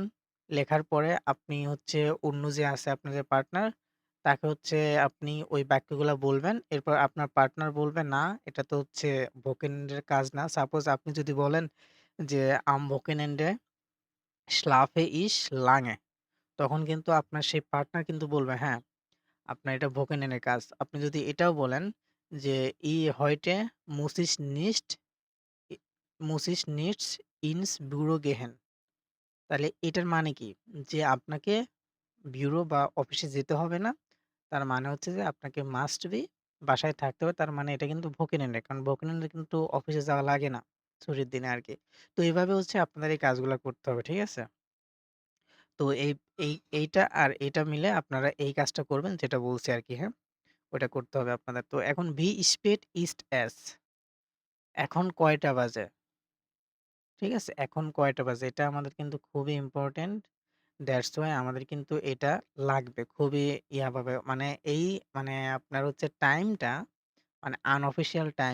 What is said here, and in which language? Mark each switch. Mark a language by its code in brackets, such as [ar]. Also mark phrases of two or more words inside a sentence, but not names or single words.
[bn] লেখার পরে আপনি হচ্ছে অন্য যে আছে আপনার যে পার্টনার, তাকে হচ্ছে আপনি ওই বাক্যগুলা বলবেন। এরপর আপনার পার্টনার বলবে, "না, এটা তো হচ্ছে Wochenend এর কাজ না।" সাপোজ আপনি যদি বলেন যে, [de] "Am Wochenende schlafe ich lange" [bn] তখন কিন্তু আপনার সেই পার্টনার কিন্তু বলবে, "হ্যাঁ, আপনার এটা Wochenend এর কাজ।" আপনি যদি এটাও বলেন যে, [de] heute muss ich ই muss ich nicht ins Büro gehen" [bn] তাহলে এটার মানে কি? যে আপনাকে ব্যুরো বা অফিসে যেতে হবে না। তার মানে হচ্ছে যে আপনাকে [en] must be [bn] বাসায় থাকতে হবে। তার মানে এটা কিন্তু Wochenend এ। কারণ Wochenend এ কিন্তু অফিসে যাওয়া লাগে না। ছুটির দিনে আরকি। তো এভাবে হচ্ছে আপনাদের এই কাজগুলা করতে হবে। ঠিক আছে? তো এইটা আর এইটা মিলে আপনারা এই কাজটা করবেন যেটা বলছি আরকি, হ্যাঁ? ওইটা করতে হবে আপনাদের। তো এখন [de] Wie spät ist es? [bn] এখন কয়টা বাজে? ঠিক আছে? এখন কয়টা বাজে? এটা আমাদের কিন্তু খুবই ইম্পোর্টেন্ট। [en] that's why [bn] আমাদের কিন্তু এটা লাগবে। খুবই ভাবে মানে মানে আপনার হচ্ছে টাইমটা মানে [en] unofficial time.